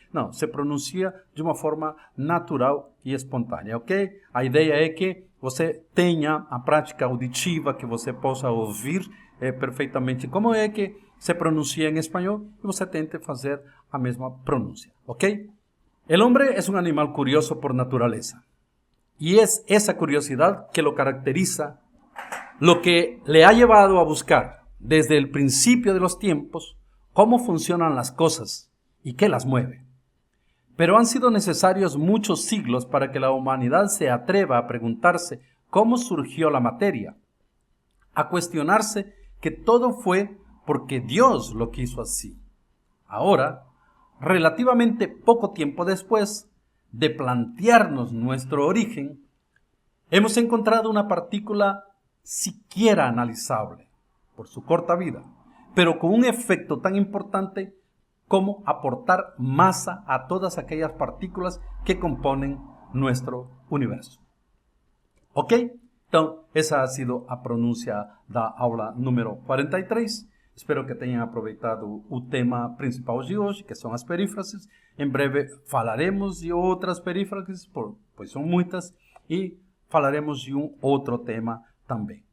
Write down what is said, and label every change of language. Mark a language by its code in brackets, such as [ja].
[pt] Não, se pronuncia de uma forma natural e espontânea, ok? A ideia é que você tenha a prática auditiva, que você possa ouvir perfeitamente como é que se pronuncia em espanhol e você tente fazer a mesma pronúncia, ok? [es] El hombre es un animal curioso por naturaleza. Y es esa curiosidad que lo caracteriza, lo que le ha llevado a buscar desde el principio de los tiempos cómo funcionan las cosas y qué las mueve. Pero han sido necesarios muchos siglos para que la humanidad se atreva a preguntarse cómo surgió la materia, a cuestionarse que todo fue porque Dios lo quiso así. Ahora, relativamente poco tiempo después de plantearnos nuestro origen, hemos encontrado una partícula siquiera analizable por su corta vida, pero con un efecto tan importante como aportar masa a todas aquellas partículas que componen nuestro universo. Ok? [pt] Então, essa ha sido a pronúncia da aula número 43. Espero que tenham aproveitado o tema principal de hoje, que são as perífrases. Em breve falaremos de outras perífrases, pois são muitas, e falaremos de um outro tema também.